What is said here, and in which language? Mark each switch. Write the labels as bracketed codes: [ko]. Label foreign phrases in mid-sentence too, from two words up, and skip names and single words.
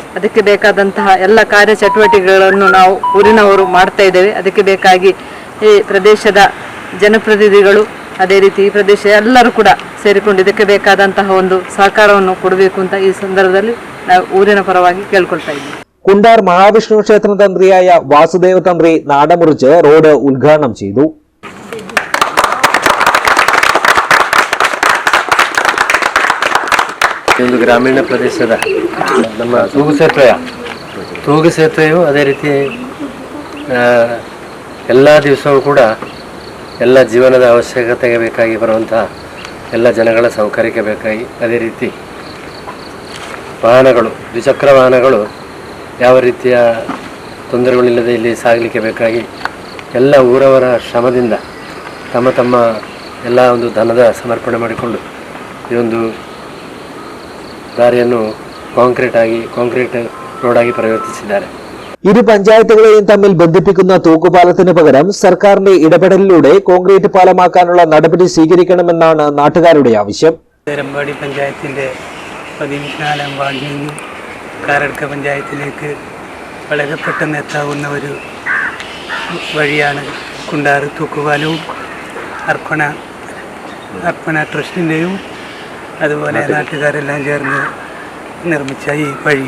[kn] ಅದಕ್ಕೆ ಬೇಕಾದಂತಹ ಎಲ್ಲ ಕಾರ್ಯಚಟುವಟಿಕೆಗಳನ್ನು ನಾವು ಊರಿನವರು ಮಾಡ್ತಾ ಇದ್ದೇವೆ. ಅದಕ್ಕೆ ಬೇಕಾಗಿ ಈ ಪ್ರದೇಶದ ಜನಪ್ರತಿನಿಧಿಗಳು, ಅದೇ ರೀತಿ ಈ ಪ್ರದೇಶ ಎಲ್ಲರೂ ಕೂಡ ಸೇರಿಕೊಂಡು ಇದಕ್ಕೆ ಬೇಕಾದಂತಹ ಒಂದು ಸಹಕಾರವನ್ನು ಕೊಡಬೇಕು ಅಂತ ಈ ಸಂದರ್ಭದಲ್ಲಿ ನಾವು ಊರಿನ ಪರವಾಗಿ ಕೇಳ್ಕೊಳ್ತಾ ಇದ್ದೀವಿ. [ml] കുണ്ടാർ മഹാവിഷ്ണു ക്ഷേത്ര തന്ത്രിയായ വാസുദേവ തന്ത്രി നാടമുറിച്ച് റോഡ് ഉദ്ഘാടനം ചെയ്തു. [kn] ಒಂದು ಗ್ರಾಮೀಣ ಪ್ರದೇಶದ ನಮ್ಮ ತೂಗು ಸೇತುವೆಯು ಅದೇ ರೀತಿ ಎಲ್ಲ ದಿವಸವೂ ಕೂಡ ಎಲ್ಲ ಜೀವನದ ಅವಶ್ಯಕತೆಗೆ ಬೇಕಾಗಿ ಬರುವಂಥ ಎಲ್ಲ ಜನಗಳ ಸೌಕರ್ಯಕ್ಕೆ ಬೇಕಾಗಿ, ಅದೇ ರೀತಿ ವಾಹನಗಳು, ದ್ವಿಚಕ್ರ ವಾಹನಗಳು ಯಾವ ರೀತಿಯ ತೊಂದರೆಗಳಿಲ್ಲದೆ ಇಲ್ಲಿ ಸಾಗಲಿಕ್ಕೆ ಬೇಕಾಗಿ ಎಲ್ಲ ಊರವರ ಶ್ರಮದಿಂದ ತಮ್ಮ ಎಲ್ಲ ಒಂದು ಧನದ ಸಮರ್ಪಣೆ ಮಾಡಿಕೊಂಡು ಈ ಒಂದು ದಾರಿಯನ್ನು [ml] കോൺക്രീറ്റ് റോഡാക്കി പരിവർത്തിച്ചിದ್ದಾರೆ. ഇരു പഞ്ചായത്തുകളെയും തമ്മിൽ ബന്ധിപ്പിക്കുന്ന തൂക്കുപാലത്തിന് പകരം സർക്കാരിന്റെ ഇടപെടലിലൂടെ കോൺക്രീറ്റ് പാലമാക്കാനുള്ള നടപടി സ്വീകരിക്കണമെന്നാണ് നാട്ടുകാരുടെ ആവശ്യം. ദേലമ്പാടി പഞ്ചായത്തിന്റെ 14ാം വാർഡിൽ നിന്നും കാരഡ്ക പഞ്ചായത്തിലേക്ക് വളരെ പെട്ടെന്ന് എത്താവുന്ന ഒരു വഴിയാണ് കുണ്ടാർ തൂക്കുപാലവും അർപ്പണ ട്രസ്റ്റിൻ്റെയും അതുപോലെ നാട്ടുകാരെല്ലാം ചേർന്ന് നിർമ്മിച്ച ഈ വഴിയും.